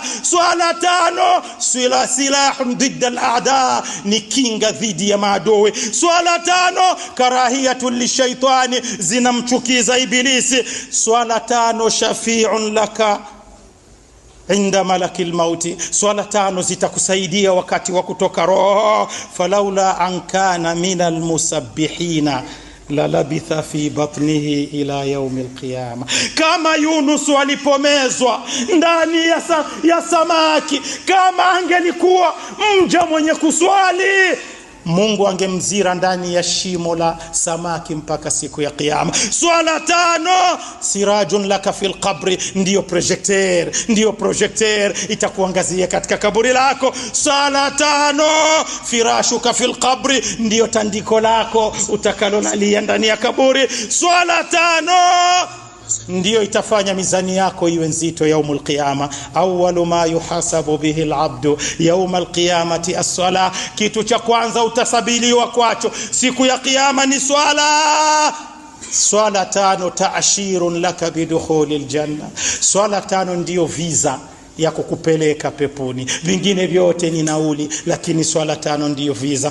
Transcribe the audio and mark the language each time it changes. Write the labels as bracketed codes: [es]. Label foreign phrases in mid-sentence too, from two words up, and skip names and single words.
[sw] Swala tano [ar] سلاح ضد الأعداء, [sw] ni kinga dhidi ya maadui. Swala tano [ar] كراهية للشيطان, [sw] zinamchukiza ibilisi. Swala tano [ar] شافع لك عند ملك الموت, [sw] swala tano zitakusaidia wakati wa kutoka roho. [ar] فلولا أن كان من المسبحين للبث في بطنه إلى يوم القيامة. [sw] Kama Yunus alipomezwa ndani ya samaki, kama angelikuwa mja mwenye kuswali, Mungu angemzira ndani ya shimo la samaki mpaka siku ya kiyama. Swala tano [ar] سراج لك في القبر, [sw] ndio projector itakuangazia katika kaburi lako. Swala tano [ar] فراشك في القبر, [sw] ndio tandiko lako utakalolalia ndani ya kaburi. Swala tano ndio itafanya mizani yako iwe nzito [ar] يوم القيامة. أول ما يحاسب به العبد يوم القيامة الصلاة, [sw] kitu cha kwanza utasabiliwa kwacho siku ya kiyama ni swala. Swala tano [ar] تأشيرة لك بدخول الجنة, [sw] swala tano ndio visa ya kukupeleka peponi. Vingine vyote ni nauli, lakini swala tano ndiyo visa.